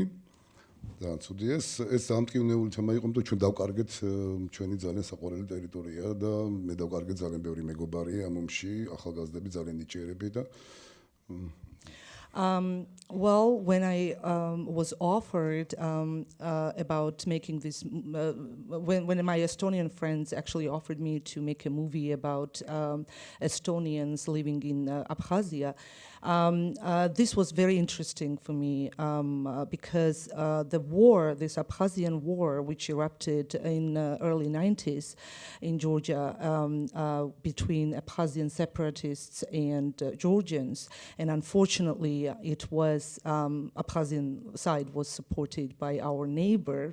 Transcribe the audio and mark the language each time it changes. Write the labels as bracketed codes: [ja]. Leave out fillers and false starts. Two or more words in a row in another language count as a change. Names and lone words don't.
[ka] ძალიან ცუდი ეს დამტკივნეული თემა იყო, რომ ჩვენ დავკარგეთ ჩვენი ძალიან საყვარელი ტერიტორია და მე დავკარგეთ ძალიან ბევრი მეგობარი ამ ომში, ახალგაზრდები ძალიან ნიჭიერები და [en] Well, when I was offered about making this, when my Estonian friends actually offered me to make a movie about Estonians living in Abkhazia, this was very interesting for me because the war, this Abkhazian war, which erupted in early 90s in Georgia between Abkhazian separatists and Georgians, and unfortunately it was Abkhazian side was supported by our neighbor.